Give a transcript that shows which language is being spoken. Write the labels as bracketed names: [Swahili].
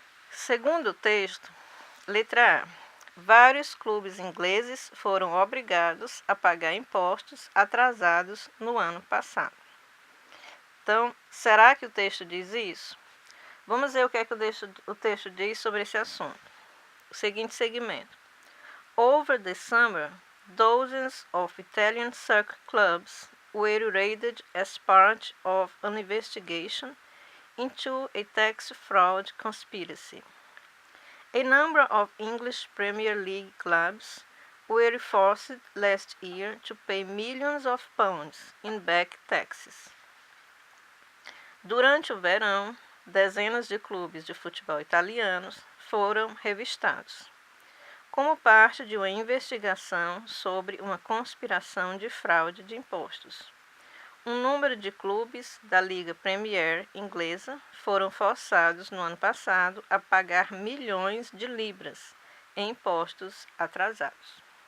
[Portuguese] Segundo o texto, letra A. Vários clubes ingleses foram obrigados a pagar impostos atrasados no ano passado. Então, será que o texto diz isso? Vamos ver o que é que o texto diz sobre esse assunto. O seguinte segmento. [English] Over the summer, dozens of Italian soccer clubs were raided as part of an investigation into a tax fraud conspiracy. A number of English Premier League clubs were forced last year to pay millions of pounds in back taxes. [Portuguese] Durante o verão, dezenas de clubes de futebol italianos foram revistados, como parte de uma investigação sobre uma conspiração de fraude de impostos. Um número de clubes da Liga Premier inglesa foram forçados no ano passado a pagar milhões de libras em impostos atrasados.